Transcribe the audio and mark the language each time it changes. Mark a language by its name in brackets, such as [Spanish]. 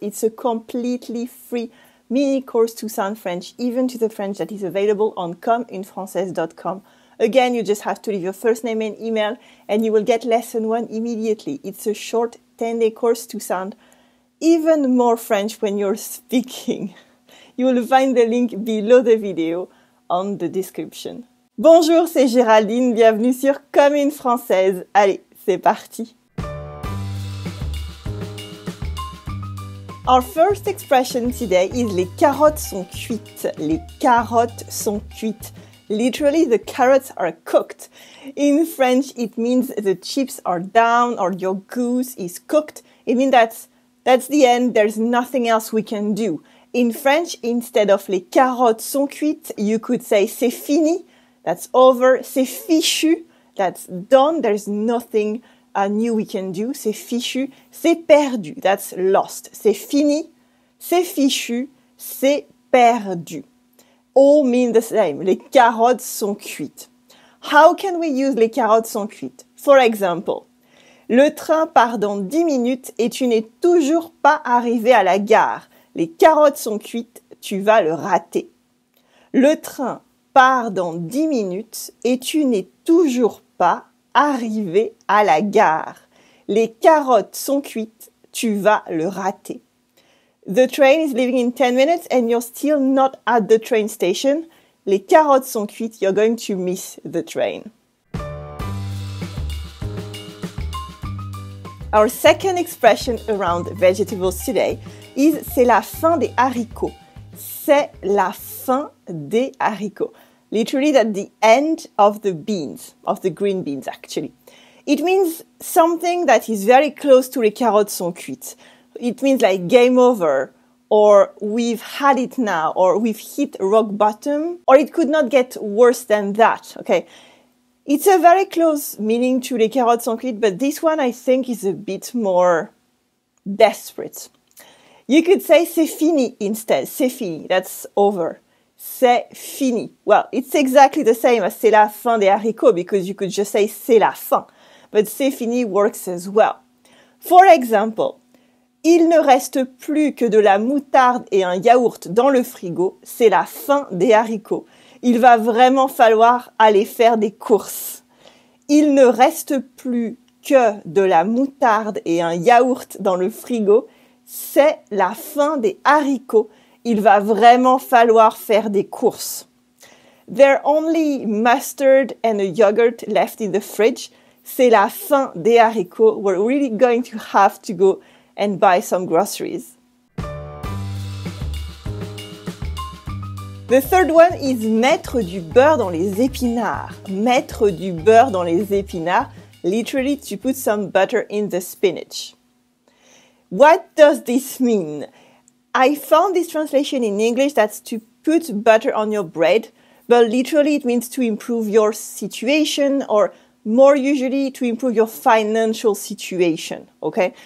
[English] It's a completely free mini course to sound French, even to the French, that is available on commeunefrancaise.com. Again, you just have to leave your first name and email, and you will get lesson 1 immediately. It's a short 10-day course to sound even more French when you're speaking. You will find the link below the video on the description. [French] Bonjour, c'est Géraldine, bienvenue sur Comme une Française. Allez, c'est parti! [English] Our first expression today is [French] les carottes sont cuites. Les carottes sont cuites. [English] Literally, the carrots are cooked. In French, it means the chips are down or your goose is cooked. It means that's the end, there's nothing else we can do. In French, instead of [French] les carottes sont cuites, [English] you could say [French] c'est fini. [English] That's over. [French] C'est fichu. [English] That's done. There's nothing new we can do. [French] C'est fichu. C'est perdu. [English] That's lost. [French] C'est fini. C'est fichu. C'est perdu. [English] All mean the same. [French] Les carottes sont cuites. [English] How can we use [French] les carottes sont cuites? [English] For example, [French] le train part dans 10 minutes et tu n'es toujours pas arrivé à la gare. Les carottes sont cuites, tu vas le rater. Le train part dans 10 minutes et tu n'es toujours pas arrivé à la gare. Les carottes sont cuites, tu vas le rater. [English] The train is leaving in 10 minutes and you're still not at the train station. [French] Les carottes sont cuites, [English] you're going to miss the train. Our second expression around vegetables today is [French] c'est la fin des haricots. C'est la fin des haricots. [English] Literally, that's the end of the beans, of the green beans, actually. It means something that is very close to [French] les carottes sont cuites. [English] It means like game over, or we've had it now, or we've hit rock bottom, or it could not get worse than that, okay? It's a very close meaning to [French] les carottes sont cuites, [English] but this one I think is a bit more desperate. You could say [French] c'est fini [English] instead. [French] C'est fini, [English] that's over. [French] C'est fini. [English] Well, it's exactly the same as [French] c'est la fin des haricots [English] because you could just say [French] c'est la fin. [English] But [French] c'est fini [English] works as well. For example, [French] il ne reste plus que de la moutarde et un yaourt dans le frigo. C'est la fin des haricots. Il va vraiment falloir aller faire des courses. Il ne reste plus que de la moutarde et un yaourt dans le frigo. C'est la fin des haricots. Il va vraiment falloir faire des courses. [English] There are only mustard and a yogurt left in the fridge. [French] C'est la fin des haricots. [English] We're really going to have to go and buy some groceries. The third one is [French] mettre du beurre dans les épinards. Mettre du beurre dans les épinards. [English] Literally, to put some butter in the spinach. What does this mean? I found this translation in English that's to put butter on your bread, but literally it means to improve your situation, or more usually to improve your financial situation, okay?